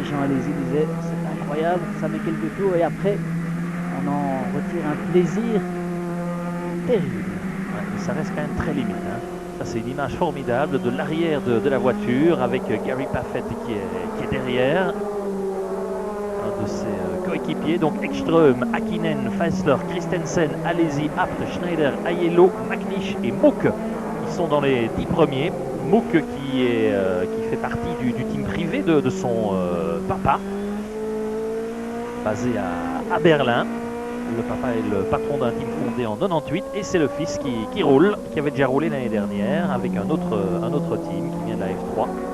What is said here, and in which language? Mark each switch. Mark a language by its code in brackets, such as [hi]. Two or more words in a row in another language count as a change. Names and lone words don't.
[fr] Jean Alesi disait c'est incroyable, ça met quelques tours et après on en retire un plaisir terrible. Ouais, mais ça reste quand même très limite. Hein. Ça c'est une image formidable de l'arrière de la voiture avec Gary Paffett qui est derrière. Un de ses coéquipiers, donc Ekström, Häkkinen, Fässler, Christensen, Alesi, Abt, Schneider, Aiello, McNish et Mook qui sont dans les 10 premiers. Mook qui fait partie du team privé de son papa, basé à Berlin. Le papa est le patron d'un team fondé en 98 et c'est le fils qui roule, qui avait déjà roulé l'année dernière avec un autre team qui vient de la F3.